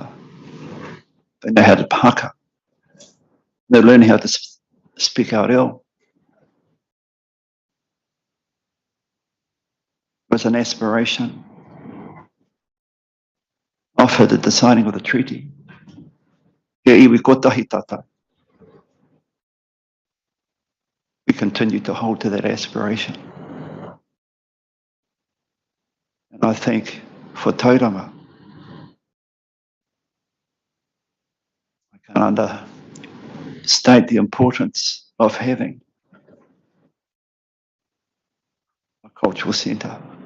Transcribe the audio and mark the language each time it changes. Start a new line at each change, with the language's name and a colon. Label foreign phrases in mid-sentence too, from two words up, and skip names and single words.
English: They know how to paka. They're learning how to speak our reo. was an aspiration offered at the signing of the treaty.
Māori: He iwi kotahi tata.
English: We continue to hold to that aspiration. And I think for Tauranga, I can't understate the importance of having a cultural centre.